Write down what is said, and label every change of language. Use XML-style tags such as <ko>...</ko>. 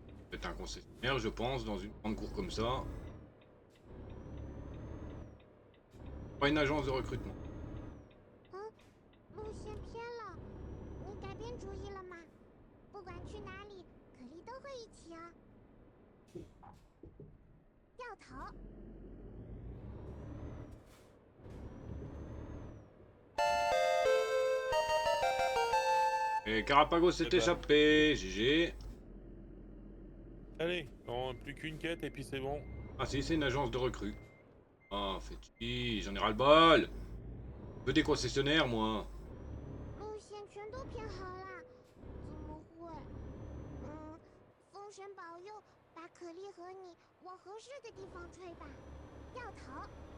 <fr>C'est un concessionnaire, je pense, dans une grande cour comme ça. Pas une agence de recrutement.</fr> <zh>路线偏了，你改变主意了吗？不管去哪里，可莉都会一起啊。掉头。</zh> <fr>Et Carapagos s'est Eh ben. échappé, GG. Allez, non, plus qu'une quête et puis c'est bon. Ah si, c'est une agence de recrue. Ah, fait chier, j'en ai ras le bol. Je veux des concessionnaires, moi.</fr> <zh>路线全都偏好啦，怎么会？风神保佑，把可莉和你往合适的地方吹吧。掉头。</zh>